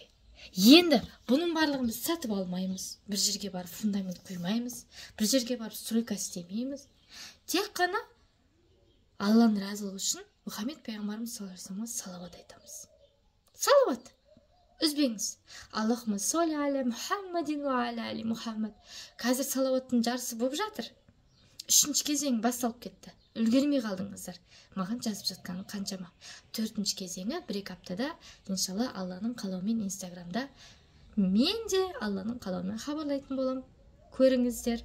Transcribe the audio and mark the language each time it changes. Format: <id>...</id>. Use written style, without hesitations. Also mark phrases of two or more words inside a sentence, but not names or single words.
<kk>Енді бұның барлығын біз сатып алмаймыз. Бір жерге барып фундамент құймаймыз, бір жерге барып стройка істемейміз. Тек қана Алланың разылығы үшін Мұхаммед пайғамбарымыз</kk> <ar>صلى الله عليه وسلم</ar> <kk>салауат айтамыз. Салауат. Үзбеңіз.</kk> <ar>اللهم صل على محمد وعلى آل محمد.</ar> <kk>Қазір салауаттың жарысы болып жатыр. 3-ші кезең басталып кетті. Үлгермей қалдыңыздар. Маған жазып жатқаны қаншама. 4-ші кезеңі 1-2 аптада, иншалла, Алланың қалауымен Инстаграмда мен де Алланың қалауымен хабарлайтын болам. Көріңіздер.</kk>